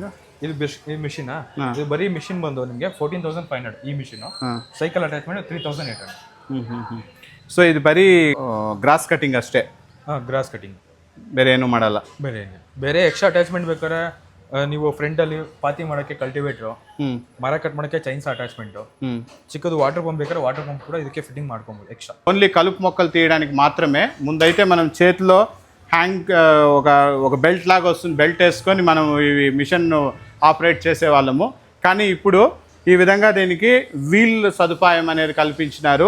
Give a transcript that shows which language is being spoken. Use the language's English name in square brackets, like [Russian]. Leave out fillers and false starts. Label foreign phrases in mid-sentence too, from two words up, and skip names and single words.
[Kannada] ಇದು ಈ ಮಿಷಿನ್, ಇದು ಬರೀ ಮಿಷಿನ್ ಬಂದು ನಿಮಗೆ 14,500 ಈ ಮಿಷಿನ್. [English] cycle attachment [Kannada] 3,800. ಸೊ ಇದು ಬರೀ [English] grass cutting [Kannada] ಅಷ್ಟೇ? ಹಾಂ, [English] grass cutting, [Kannada] ಬೇರೆ ಏನು ಮಾಡಲ್ಲ. ಬೇರೆ [English] extra attachment [Kannada] ಬೇಕಾದ್ರೆ ನೀವು ಫ್ರಂಟಲ್ಲಿ ಪಾತಿ ಮಾಡೋಕ್ಕೆ ಕಲ್ಟಿವೇಟ್ರು, ಮರ ಕಟ್ ಮಾಡೋಕ್ಕೆ [English] chains attachment, [Kannada] చిక్కದು [English] water pump [Kannada] ಬೇಕಾದ್ರೆ [English] water pump [Kannada] కూడా ಇದಕ್ಕೆ ఫిట్టింగ్ ಮಾಡ್ಕೊಬೋದು ఎక్స్ట్రా. [Telugu] ఓన్లీ కలుపు మొక్కలు తీయడానికి మాత్రమే. ముందైతే మనం చేతిలో హ్యాంగ్ ఒక బెల్ట్ లాగా వస్తుంది, బెల్ట్ వేసుకొని మనం ఈ [English] machine operate [Telugu] చేసేవాళ్ళము. కానీ ఇప్పుడు ఈ విధంగా దీనికి వీల్ సదుపాయం అనేది కల్పించినారు.